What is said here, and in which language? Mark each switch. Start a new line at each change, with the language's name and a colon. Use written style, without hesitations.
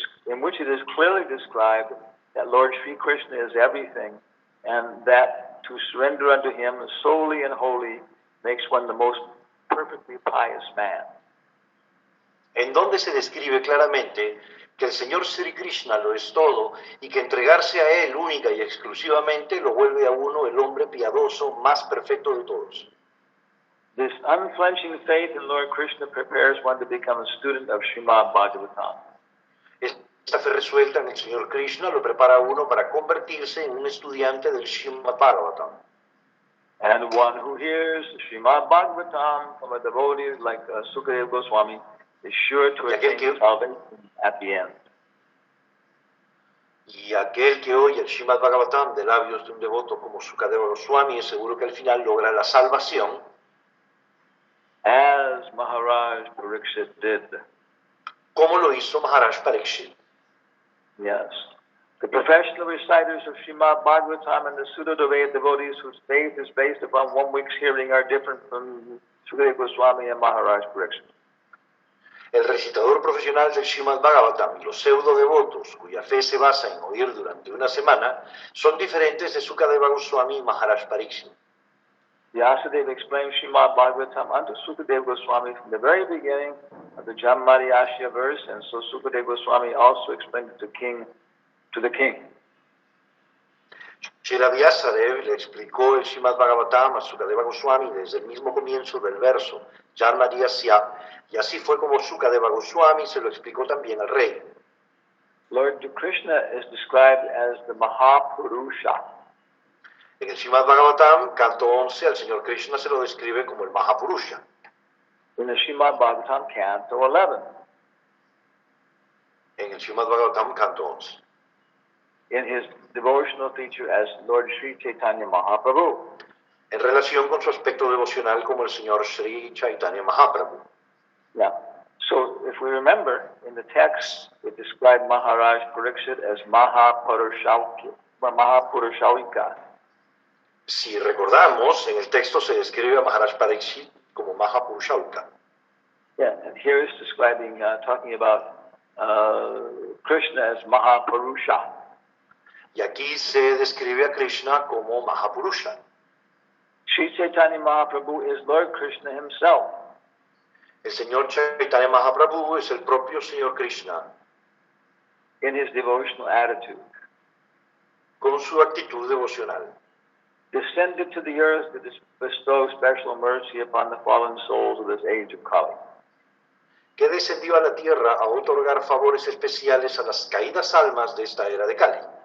English: In which it is clearly described that Lord Sri Krishna is everything, and that to surrender unto Him solely and wholly makes one the most perfectly pious man.
Spanish: En donde se describe claramente que el Señor Sri Krishna lo es todo y que entregarse a Él única y exclusivamente lo vuelve a uno el hombre piadoso más perfecto de todos.
English: This unflinching faith in Lord Krishna prepares one to become a student of Srimad Bhagavatam.
Spanish: Esta fe resuelta en el Señor Krishna lo prepara a uno para convertirse en un estudiante del Srimad Bhagavatam.
English: And one who hears Srimad Bhagavatam from a devotee like Sukadeva Goswami is sure to attain salvation at the end.
Spanish: Y aquel que oye el Srimad Bhagavatam de labios de un devoto como Sukadeva Goswami es seguro que al final logra la salvación,
English: As Maharaj Parikshit did.
Spanish: como lo hizo Maharaj Parikshit.
English: Yes. The professional reciters of Srimad Bhagavatam and the Sudodavaya devotees whose faith is based upon 1 week's hearing are different from Sukadeva Goswami and Maharaj Parikshit.
Spanish: El recitador profesional del Srimad Bhagavatam y los pseudo devotos cuya fe se basa en oír durante una semana son diferentes de Sukadeva Goswami y Maharaj Parikshit.
English: Vyasadeva explained Srimad Bhagavatam unto Sukadeva Goswami from the very beginning of the Jammari Ashya verse, and so Sukadeva Goswami also explained it to the king.
Spanish: Srila Vyasadeva le explicó el Srimad Bhagavatam a Sukadeva Goswami desde el mismo comienzo del verso Janmari Asya, y así fue como Sukadeva Goswami se lo explicó también al rey.
English: Lord Krishna is described as the Mahapurusha.
Spanish: En el Srimad Bhagavatam, canto 11, al Señor Krishna se lo describe como el Mahapurusha.
English: In the Srimad Bhagavatam, Canto 11.
Spanish: En el Srimad Bhagavatam, canto 11.
English: In his devotional feature as Lord Sri Chaitanya Mahaprabhu.
Spanish: En relación con su aspecto devocional como el Señor Sri Chaitanya Mahaprabhu.
English: Yeah. So if we remember, in the text, it described Maharaj Parikshit as Mahapurushavika.
Spanish: Si recordamos, en el texto se describe a Maharaj Parikshit como Mahapurushavika.
English: Yeah, and here it's describing, talking about Krishna as Mahapurusha.
Spanish: Y aquí se describe a Krishna como Mahapurusha.
English: Sri Chaitanya Mahaprabhu is Lord Krishna himself.
Spanish: El Señor Chaitanya Mahaprabhu es el propio Señor Krishna.
English: In his devotional attitude.
Spanish: Con su actitud devocional.
English: Descended to the earth to bestow special mercy upon the fallen souls of this age of Kali.
Spanish: Que descendió a la tierra a otorgar favores especiales a las caídas almas de esta era de Kali.